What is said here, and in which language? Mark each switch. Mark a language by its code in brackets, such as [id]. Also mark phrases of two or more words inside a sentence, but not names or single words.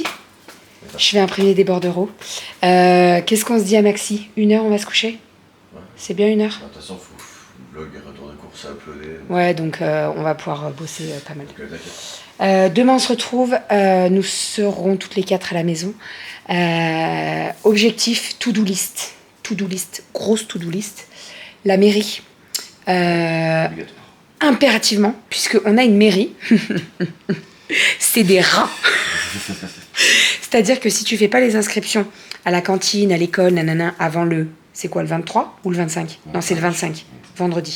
[fr] Je vais imprimer des bordereaux. Qu'est-ce qu'on se dit à Maxi? 1 heure, on va se coucher? Ouais. C'est bien 1 heure? De toute façon, faut le vlog et retour de course à uploader. Ouais, donc on va pouvoir bosser pas mal. Donc, t'inquiète. Demain, on se retrouve. Nous serons toutes les 4 à la maison. Objectif, [en] to-do list. To-do list, grosse to-do list. [fr] La mairie. Obligatoire. Impérativement, puisqu'on a une mairie. C'est des rats. C'est-à-dire que si tu fais pas les inscriptions à la cantine, à l'école, nanana, avant le... C'est quoi, le 23 ou le 25? Non, c'est le 25, vendredi.